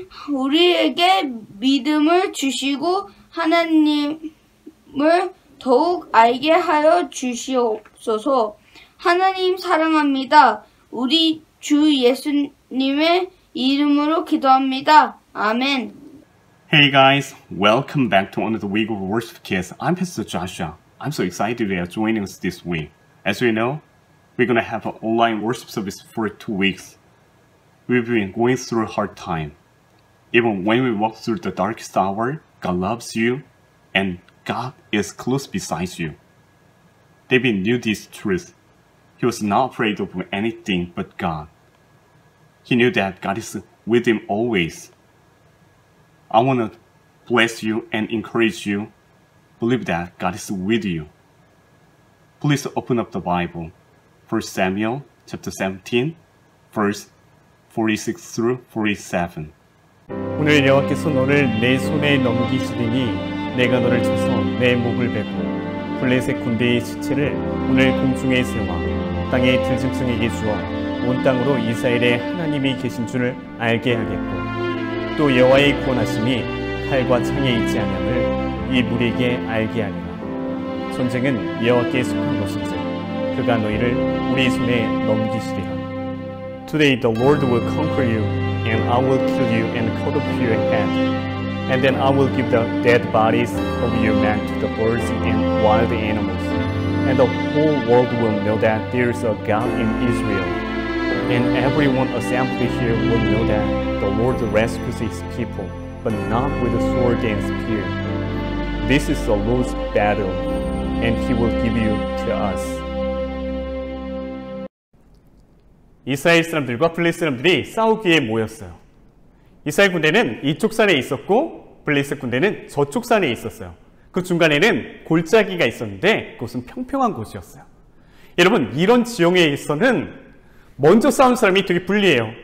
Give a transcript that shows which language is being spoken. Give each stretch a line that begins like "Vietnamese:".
Korean: 우리에게 믿음을 주시고 하나님을 더욱 알게 하여 주시옵소서. 하나님 사랑합니다. 우리 주 예수님의 이름으로 기도합니다. 아멘.
English: Hey guys, welcome back to another week of Worship Kids. I'm Pastor Joshua. I'm so excited you are joining us this week. As you know, we're going to have an online worship service for 2 weeks. We've been going through a hard time. Even when we walk through the darkest hour, God loves you and God is close beside you. David knew this truth. He was not afraid of anything but God. He knew that God is with him always. I want to bless you and encourage you. Believe that God is with you. Please open up the Bible. 1 Samuel chapter 17, verse 46 through 47.
Korean: 오늘 여호와께서 너를 내 손에 넘기시리니 내가 너를 쳐서 내 목을 베고 블레셋 군대의 시체를 오늘 공중에 세워 땅의 들짐승에게 주어 온 땅으로 이스라엘의 하나님이 계신 줄을 알게 하겠고 또 여호와의 구원하심이 칼과 창에 있지 아니함을 이 무리에게 알게 하리라. 전쟁은 여호와께 속한 것인지 그가 너희를 우리 손에 넘기시리라.
English: Today the Lord will conquer you, and I will kill you and cut off your head. And then I will give the dead bodies of your men to the birds and wild animals. And the whole world will know that there is a God in Israel. And everyone assembled here will know that the Lord rescues his people, but not with a sword and spear. This is the Lord's battle, and he will give you to us.
Korean: 이스라엘 사람들과 블레셋 사람들이 싸우기에 모였어요. 이스라엘 군대는 이쪽 산에 있었고 블레셋 군대는 저쪽 산에 있었어요. 그 중간에는 골짜기가 있었는데 그것은 평평한 곳이었어요. 여러분, 이런 지형에서는 먼저 싸운 사람이 되게 불리해요.